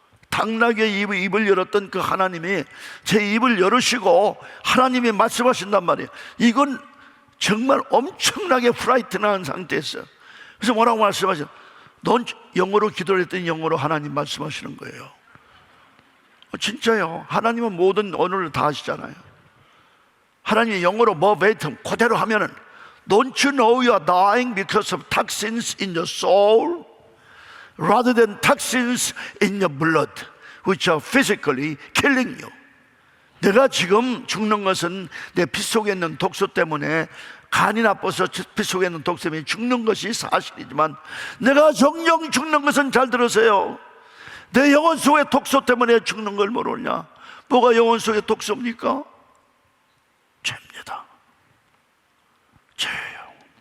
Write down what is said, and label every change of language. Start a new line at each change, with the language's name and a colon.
Korean: 당나귀의 입을 열었던 그 하나님이 제 입을 열으시고 하나님이 말씀하신단 말이에요. 이건 정말 엄청나게 프라이트한 상태였어요. 그래서 뭐라고 말씀하셔? 넌 영어로 기도를 했더니 영어로 하나님 말씀하시는 거예요. 진짜요. 하나님은 모든 언어를 다 하시잖아요. 하나님이 영어로 verbatim 그대로 하면은
English: Don't you know you are dying because of toxins in your soul? rather than toxins in your blood which are physically killing you.
Korean: 내가 지금 죽는 것은 내 피 속에 있는 독소 때문에, 간이 나빠서 피 속에 있는 독소 때문에 죽는 것이 사실이지만, 내가 정녕 죽는 것은, 잘 들으세요, 내 영혼 속의 독소 때문에 죽는 걸 모르냐? 뭐가 영혼 속의 독소입니까? 죄입니다. 죄예요.